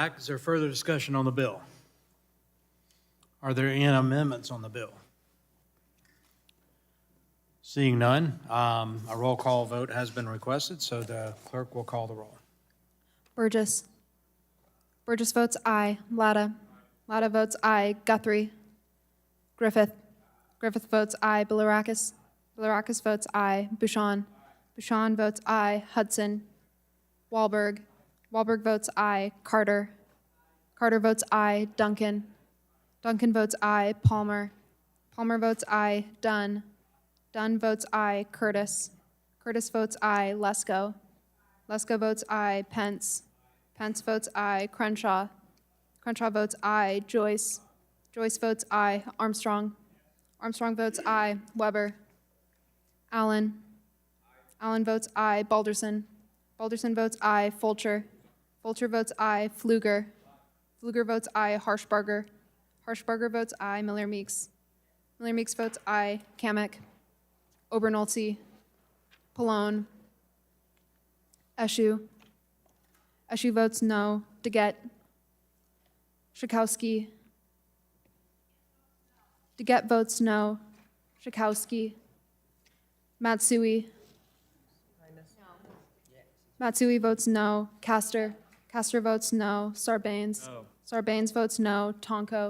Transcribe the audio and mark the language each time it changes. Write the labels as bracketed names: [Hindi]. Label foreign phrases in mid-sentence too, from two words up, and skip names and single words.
[English] Is there further discussion on the bill? Are there any amendments on the bill? Seeing none, a roll call vote has been requested, so the clerk will call the roll. Burgess. Burgess votes aye. Latta. Latta votes aye. Guthrie. Griffith. Griffith votes aye. Bilirakis. Bilirakis votes aye. Bouchon. Bouchon votes aye. Hudson. Wahlberg. Wahlberg votes aye. Carter. Carter votes aye. Duncan. Duncan votes aye. Palmer. Palmer votes aye. Dunn. Dunn votes aye. Curtis. Curtis votes aye. Lesko. Lesko votes aye. Pence. Pence votes aye. Crenshaw. Crenshaw votes aye. Joyce. Joyce votes aye. Armstrong. Armstrong votes aye. Weber. Allen. Allen votes aye. Balderson. Balderson votes aye. Fulcher. Fulcher votes aye. Pfluger. Pfluger votes aye. Harshbarger. Harshbarger votes aye. Miller Meeks. Miller Meeks votes aye. Kamek. Obernolte. Pallone. Eshu. Eshu votes no. DeGette. Schakowsky. DeGette votes no. Schakowsky. Matsui. Matsui votes no. Castor. Castor votes no. Sarbanes. Sarbanes votes no. Tonko.